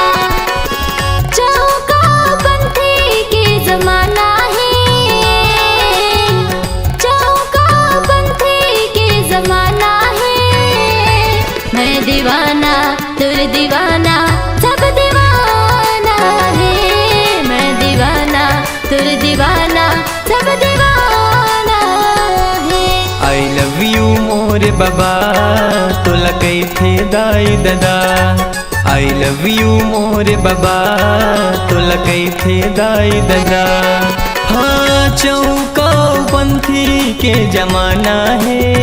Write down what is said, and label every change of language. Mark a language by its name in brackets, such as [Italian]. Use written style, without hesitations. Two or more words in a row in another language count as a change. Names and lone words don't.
[Chhattisgarhi] चौका पंथी के जमाना है चौका पंथी के जमाना है मैं दीवाना तुर दीवाना सब दीवाना है मैं दीवाना तुर दीवाना सब दीवाना है। [English] I love you [Chhattisgarhi] मोर बाबा तुला कई थे दाई दादा [English] I love you [Chhattisgarhi] मोर बाबा तुला कई थे दाई दादा हाँ चौका पंथी के जमाना है